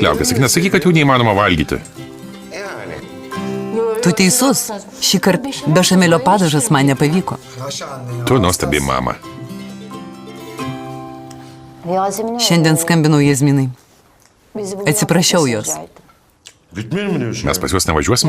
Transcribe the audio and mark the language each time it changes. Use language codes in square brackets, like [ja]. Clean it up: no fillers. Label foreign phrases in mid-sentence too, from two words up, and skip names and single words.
[lt] Liaukis, tik nesakyk, kad jų neįmanoma valgyti. [tr] Yani. [lt] Tu teisus, šį kartą bešamelio padažas man nepavyko. [tr] Yaşa anne ya. [lt] Tu nuostabi, mama. Šiandien skambinau Jazminai. Atsiprašiau jos. [tr] Gitmeyelim mi diyorsun? [lt] Mes pas juos nevažiuosim?